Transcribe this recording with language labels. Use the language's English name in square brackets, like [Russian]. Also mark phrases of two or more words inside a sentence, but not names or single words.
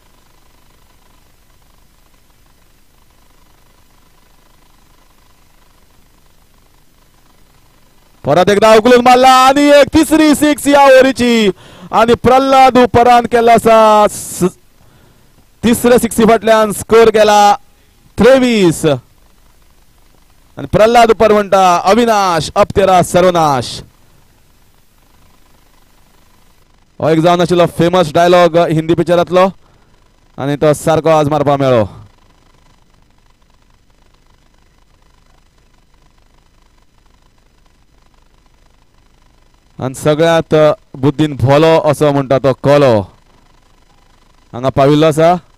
[Konkani] परत एकदा उकलून मारला आणि एक तिसरी सिक्स या ओव्हरीची आणि प्रल्हाद उपरान केला असा. तिसऱ्या सिक्सी फाटल्यान स्कोर गेला 23 आणि प्रल्हाद उपर म्हणटा अविनाश [Hindi] अब तेरा सर्वनाश. [Konkani] हो एक जावन आशिल्लो [English] famous dialogue [Konkani] हिंदी पिक्चरांतलो आणि तो सारको आज मारपा मेळ्ळो. आणि सगळ्यात बुद्धीन भोलो असो म्हणटा तो कोलो हांगा पाविल्लो आसा.